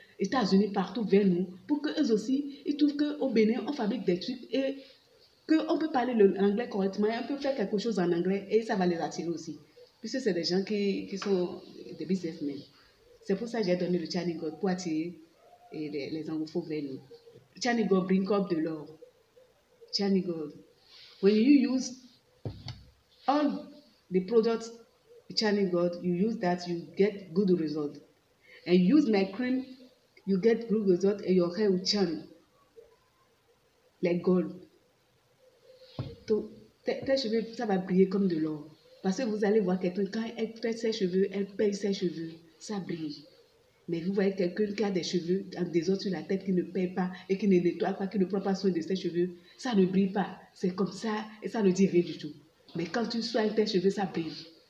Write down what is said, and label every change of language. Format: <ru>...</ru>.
<fr>États-Unis, partout vers nous, pour qu'eux aussi, ils trouvent qu'au Bénin, on fabrique des trucs et qu'on peut parler l'anglais correctement et on peut faire quelque chose en anglais et ça va les attirer aussi. Puisque c'est des gens qui sont des businessmen. C'est pour ça que j'ai donné le Tchanigot pour attirer les anglophones vers nous.</fr> <en>Tchanigot bring up</en> <fr>de l'or.</fr> <en>Tchanigot. When you use all the products Tchanigot, you use that, you get good result. And use my cream, you get good result and your hair will shine like gold.</en> <fr>Donc, tes cheveux, ça va briller comme de l'or. Parce que vous allez voir quelqu'un, quand elle fait ses cheveux, elle paye ses cheveux, ça brille. Mais vous voyez quelqu'un qui a des cheveux en désordre sur la tête, qui ne paye pas et qui ne nettoie pas, qui ne prend pas soin de ses cheveux, ça ne brille pas. C'est comme ça et ça ne dit rien du tout. Mais quand tu soignes tes cheveux, ça brille.</fr>